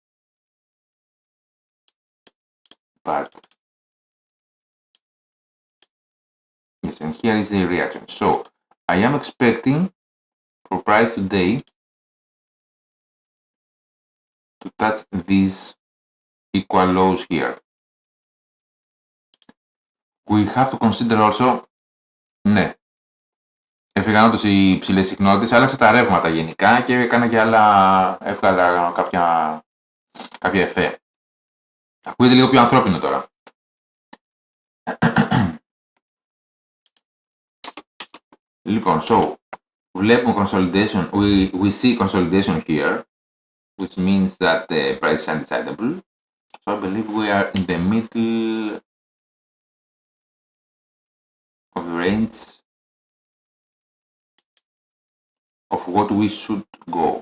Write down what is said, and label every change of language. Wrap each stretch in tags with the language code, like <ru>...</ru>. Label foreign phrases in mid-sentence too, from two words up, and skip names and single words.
<en>But yes, and here is the reaction. So I am expecting for price today to touch these equal lows here. We have to consider also,</en> <el>ναι, έφυγαν όντως οι υψηλές συχνότητες, άλλαξε τα ρεύματα γενικά και έκανα και άλλα, έβγαλα κάποια εφέ. Ακούγεται λίγο πιο ανθρώπινο τώρα.</el> <en>Λοιπόν, so, βλέπουμε consolidation, we see consolidation here, which means that the price is undecidable. So I believe we are in the middle of the range of what we should go.</en>